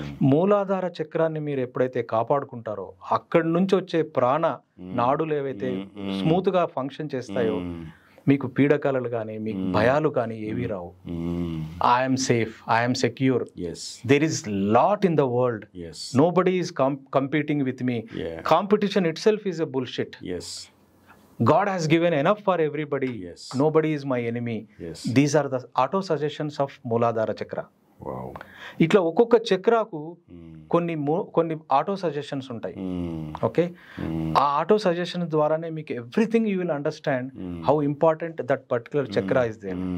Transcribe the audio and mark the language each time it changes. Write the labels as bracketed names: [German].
[Telugu] మూలాధార చక్రాన్ని మీరు ఎప్పుడైతే కాపాడుకుంటారో అక్కడి నుంచి వచ్చే ప్రాణ నాడులు ఏవైతే స్మూత్ గా ఫంక్షన్ చేస్తాయో మీకు పీడకలలు కానీ మీకు భయాలు కానీ ఏవీ రావు. [English] I'm safe, I'm secure, there is lot in the world, nobody is competing with me. Competition itself is a bullshit. God has given enough for everybody. Nobody is my enemy. These are the auto suggestions of Mooladhara chakra. [Telugu] ఇట్లా ఒక్కొక్క చక్రాకు కొన్ని auto suggestions ఉంటాయి. Okay. ఆ auto suggestion ద్వారానే మీకు [English] Everything you will understand how important that particular chakra is there.